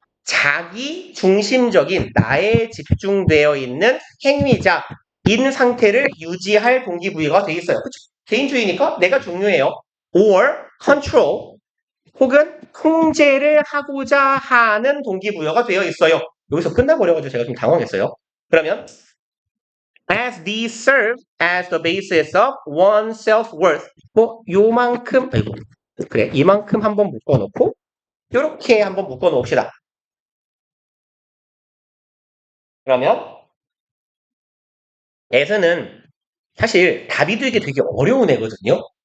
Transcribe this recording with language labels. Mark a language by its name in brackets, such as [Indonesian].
[Korean] 자기 중심적인 나에 집중되어 있는 행위자인 상태를 유지할 동기부여가 되어 있어요. 그쵸? 개인주의니까 내가 중요해요. [English] or control [Korean] 혹은 통제를 하고자 하는 동기부여가 되어 있어요. 여기서 끝나버려가지고 제가 좀 당황했어요. 그러면 [English] as these serve as the basis of one's self-worth. [Korean] 뭐 요만큼 그래 이만큼 한번 묶어놓고 이렇게 한번 묶어놓읍시다. 그러면 as는 사실 답이 되게 어려운 애거든요.